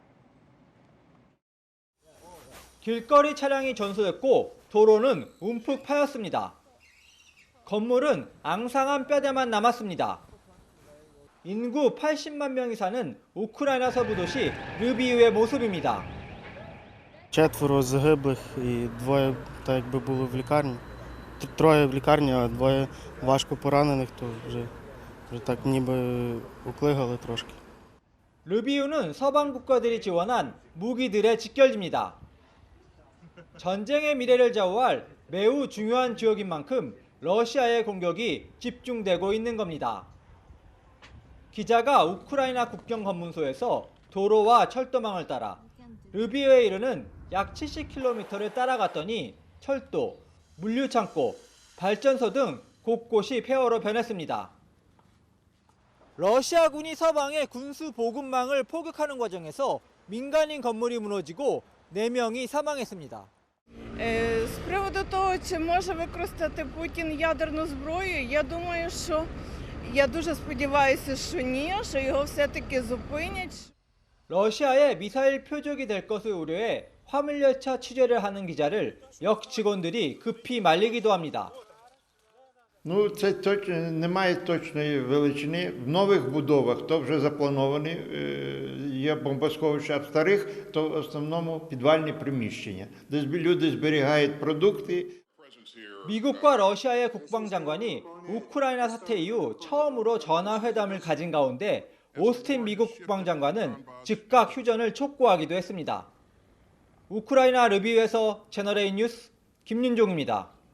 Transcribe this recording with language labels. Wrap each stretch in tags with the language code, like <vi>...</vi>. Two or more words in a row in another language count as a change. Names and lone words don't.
<ko>길거리 차량이 전소됐고 도로는 움푹 파였습니다. 건물은 앙상한 뼈대만 남았습니다. 인구 80만 명이 사는 우크라이나 서부 도시 르비우의 모습입니다.</ko> <uk>4 загиблих і 2 так якби були в лікарні. 3 в лікарні, а 2 важко поранених, то вже так ніби уклигали трошки.</uk> <ko>르비우는 서방 국가들이 지원한 무기들의 직결지입니다. 전쟁의 미래를 좌우할 매우 중요한 지역인 만큼 러시아의 공격이 집중되고 있는 겁니다. 기자가 우크라이나 국경 검문소에서 도로와 철도망을 따라 르비우에 이르는 약 70km를 따라갔더니 철도, 물류창고, 발전소 등 곳곳이 폐허로 변했습니다. 러시아군이 서방의 군수 보급망을 포격하는 과정에서 민간인 건물이 무너지고 4명이 사망했습니다.</ko> <uk>З приводу того, чи може використати Путін ядерну зброю, я дуже сподіваюся, що ні, що його все-таки зупинять.</uk> <ko>러시아의 미사일 표적이 될 것을 우려해 화물열차 취재를 하는 기자를 역 직원들이 급히 말리기도 합니다.</ko> <uk>Ну, це немає точної величини. В нових будовах то вже заплановані, є бомбосховища, а в старих то в основному підвальні приміщення, де люди зберігають продукти.</uk> <ko>미국과 러시아의 국방장관이 우크라이나 사태 이후 처음으로 전화회담을 가진 가운데 오스틴 미국 국방장관은 즉각 휴전을 촉구하기도 했습니다. 우크라이나 르비우에서 채널A 뉴스 김윤종입니다.</ko>